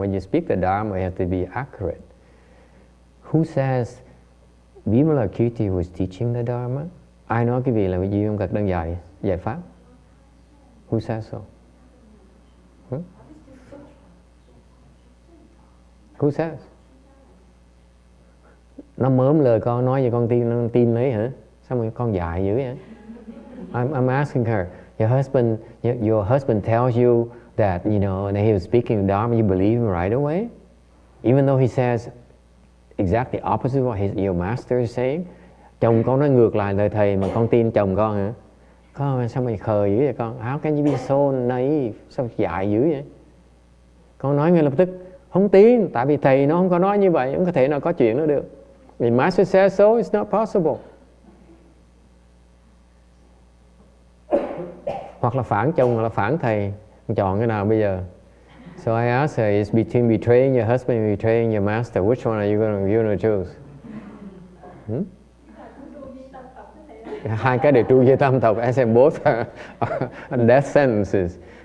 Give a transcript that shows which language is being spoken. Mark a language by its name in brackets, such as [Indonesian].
[English] When you speak the Dharma, you have to be accurate. Who says Vimalakirti was teaching the Dharma? [Vietnamese] Ai nói cái việc là Di Môn Cật đang dạy pháp? [English] Who says so? Who says? [Vietnamese] Nó mớm lời con nói gì con tin lấy hả? Sao mà con dại dữ vậy? [English] I'm asking her. Your husband tells you that that he was speaking Dharma. You believe him right away, even though he says exactly opposite what your master is saying. [Vietnamese] Chồng con nói ngược lại lời thầy mà con tin chồng con hả? Con sao mày khờ dữ vậy con? [English] How can you be so naive? [Vietnamese] Sao dại dữ vậy? Con nói ngay lập tức không tin, tại vì thầy nó không có nói như vậy, không có thể nào có chuyện đó được. [English] The master says so, it's not possible. [Vietnamese] Hoặc là phản chồng hoặc là phản thầy, chọn cái nào bây giờ? [English] So I asked her, it's between betraying your husband and betraying your master. Which one are you going to choose? [Vietnamese] Hai cái đều tru di tam tộc. [English] I said both are death sentences.